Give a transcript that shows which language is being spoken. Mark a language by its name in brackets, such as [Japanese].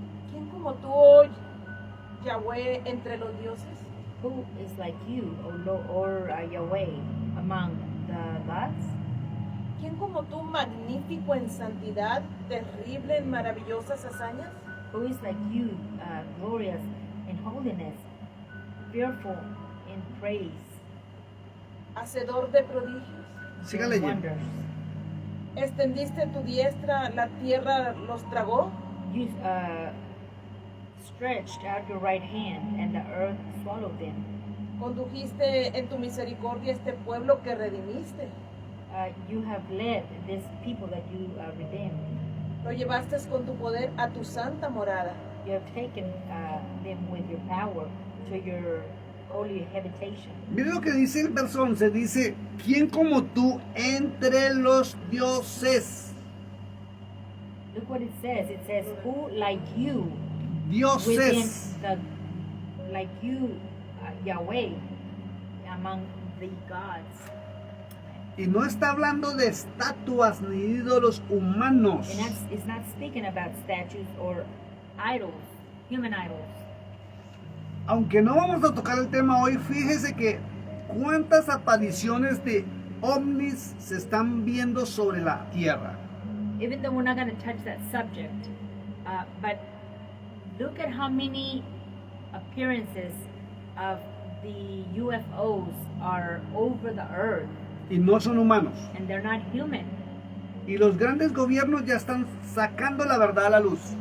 [Spanish] ¿Quién como tú, oh Yahweh, entre los dioses? [English] Who is like you, or Yahweh, among the gods? [Spanish] ¿Quién como tú, magnífico en santidad, terrible en maravillosas hazañas? [English] Who is like you, glorious in holiness, fearful in praise, [Spanish] Hacedor de prodigios. Siga [English] and [Spanish] leyendo. [English] wonders? [Spanish] Extendiste tu diestra, la tierra los tragó. [English] You stretched out your right hand, and the earth swallowed them. [Spanish] Condujiste en tu misericordia este pueblo que redimiste. [English] You have led this people that you redeemed. [Spanish] Lo llevaste con tu poder a tu santa morada. [English] You have taken them with your power to your holy habitation. [Spanish] Mire lo que dice el verso 11. Dice, ¿quién como tú entre los dioses? [English] Look what it says. It says, who like you within [Spanish] Dioses. [English] like you, Yahweh, among the gods. [Spanish] Y no está hablando de estatuas ni ídolos humanos. [English] And it's not speaking about statues or idols, human idols. [Spanish] Aunque no vamos a tocar el tema hoy, fíjese que cuántas apariciones de ovnis se están viendo sobre la tierra. [English] Even though we're not going to touch that subject, but look at how many appearances of the UFOs are over the earth, [Spanish] Y no son humanos. [English] and they're not human. [Spanish] Y los grandes gobiernos ya están sacando la verdad a la luz.